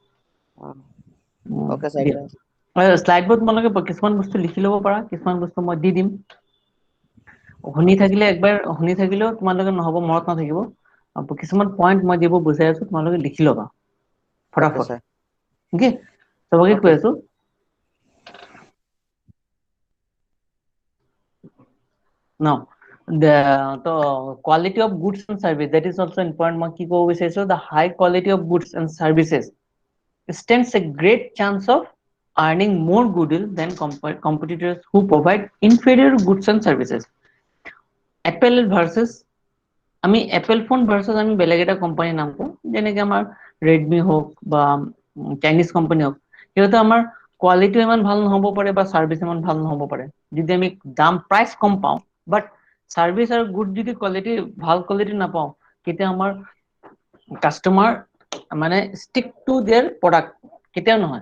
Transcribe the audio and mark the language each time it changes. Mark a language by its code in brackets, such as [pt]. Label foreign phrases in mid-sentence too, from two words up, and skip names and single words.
[en] Okay sir. [as] শ্লাইডবোৰত তোমালোকে কিছুমান বস্তু লিখি ল'ব পাৰা, কিছুমান বস্তু মই দি দিম। শুনি থাকিলে একবাৰ শুনি থাকিলেও তোমালোকে নহ'ব, মনত নাথাকিব। কিছুমান পইণ্ট মই যিবোৰ বুজাই আছো তোমালোকে লিখি ল'বা ওকে ফটাফট। স্যাৰ। অ'কে, চবকে কৈ আছো। [en] Now, the quality of goods and service, that is also important. [as] মই কি ক'ব বিচাৰিছো, [en] the high quality of goods and services stands a great chance of earning more goodwill than competitors who provide inferior goods and services. Apple versus [as] আমি [en] Apple phone versus [as] আমি বেলেগ এটা কোম্পানীৰ নাম কওঁ, যেনেকে আমাৰ ৰেডমি হওক বা [en] Chinese company [as] হওক, সিহঁতে আমাৰ কোৱালিটিও ইমান ভাল নহ'ব পাৰে বা ছাৰ্ভিচ ইমান ভাল নহ'ব পাৰে। যদি আমি দাম প্ৰাইচ কম পাওঁ, [en] but service [as] আৰু গুড যদি কোৱালিটি ভাল কোৱালিটি নাপাওঁ, তেতিয়া আমাৰ কাষ্টমাৰ মানে [en] stick to their product [as] কেতিয়াও নহয়।